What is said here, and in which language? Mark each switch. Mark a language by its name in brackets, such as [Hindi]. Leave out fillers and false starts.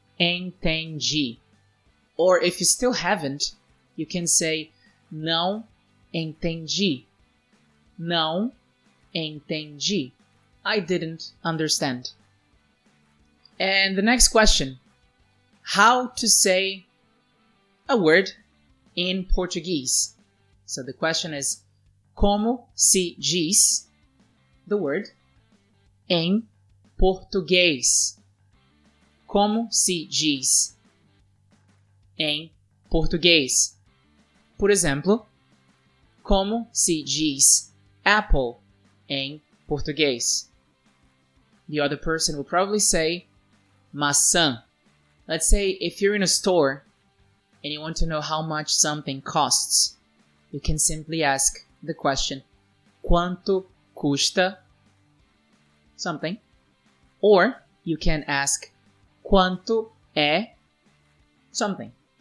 [English] Entendi. Or if you still haven't, you can say, [Portuguese] não entendi. Não entendi. [English] I didn't understand. And the next question. How to say a word in Portuguese. So the question is, [Portuguese] como se diz [English] the word [Portuguese] em português? Como se diz em português? Por exemplo, como se diz apple em português? [English] The other person will probably say maçã. Let's say if you're in a store and you want to know how much something costs, you can simply ask the question, [Portuguese] quanto custa [English] something? Or you can ask, [Portuguese] quanto é [English] something?